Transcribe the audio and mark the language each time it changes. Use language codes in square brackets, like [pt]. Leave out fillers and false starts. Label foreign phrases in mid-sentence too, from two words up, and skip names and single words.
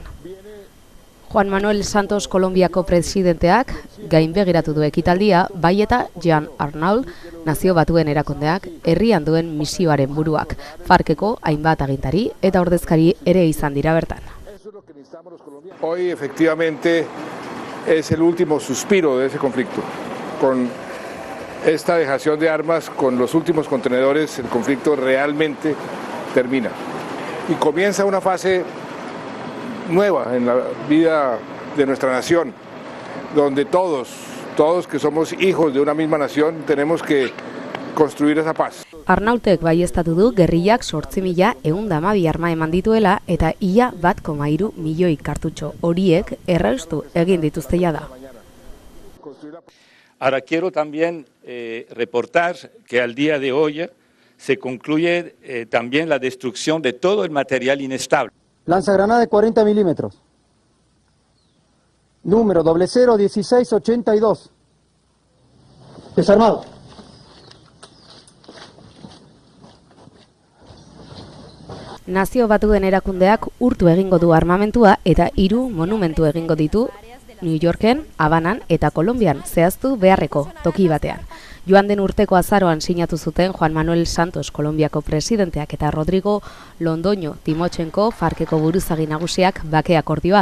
[eu] Juan Manuel Santos Kolonbiako presidenteak gainbegiratu du ekitaldia, bai eta Jean Arnault, Nazio Batuen erakundeak herrian duen misioaren buruak. Farkeko hainbat agintari eta ordezkari ere izan dira bertan. [es] Hoy efectivamente es el último suspiro de ese conflicto. Con esta dejación de armas con los últimos contenedores, el conflicto realmente termina. Y comienza una fase nueva en la vida de nuestra nación, donde todos que somos hijos de una misma nación, tenemos que construir esa paz. [eu] Arnautek baieztatu du gerrillak 8.112 arma eman dituela eta ia 1,3 milioi kartutxo horiek erraustu egin dituzte jada. [es] Ahora quiero también reportar que al día de hoy se concluye también la destrucción de todo el material inestable. Lanzagranada de 40 milímetros. Número 001682. Desarmado. [eu] Nazio Batuen erakundeak urtu egingo du armamentua eta 3 monumentu egingo ditu New Yorken, Habanan eta Kolonbian zehaztu beharreko toki batean. Joan den urteko azaroan sinatu zuten Juan Manuel Santos Kolonbiako presidenteak eta Rodrigo Londoño Timochenko Farkeko buruzagi nagusiak bake akordioa.